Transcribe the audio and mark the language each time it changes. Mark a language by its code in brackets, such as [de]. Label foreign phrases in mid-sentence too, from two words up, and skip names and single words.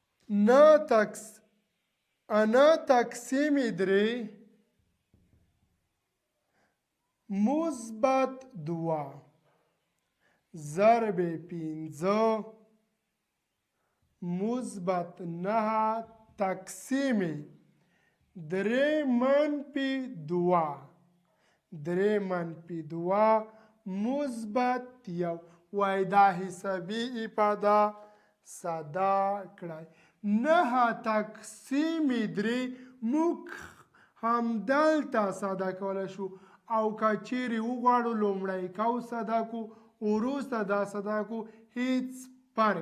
[ps] انا تقسیم درې مثبت 2 ضرب 5 مثبت 9 تقسیم 3 منفی 2 3 منفی 2 مثبت 1 وای دا حسابي افاده ساده کړئ 9 تقسیم 3 موږ همدلته ساده کولی شو او که چیرې وغواړو لومړی قوس ساده کو وروسته دا ساده کو هیڅ فرق